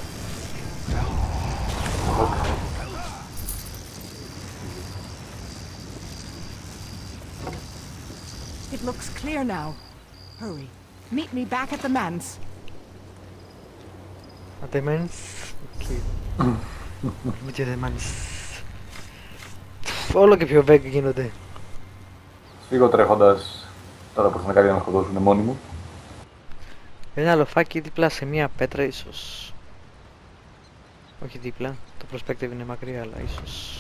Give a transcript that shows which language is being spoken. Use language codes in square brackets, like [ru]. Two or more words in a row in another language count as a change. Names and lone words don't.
[en] It looks clear now. Hurry. Meet me back at the manse. At the manse? Okay. Meet you at the manse. [el] Όλο και πιο vague γίνονται. Φύγω τρέχοντας, τώρα που είναι κάτι να με σκοτώσουν μόνοι μου. Ένα λοφάκι δίπλα σε μία πέτρα ίσως. Όχι δίπλα, το perspective είναι μακριά, αλλά ίσως.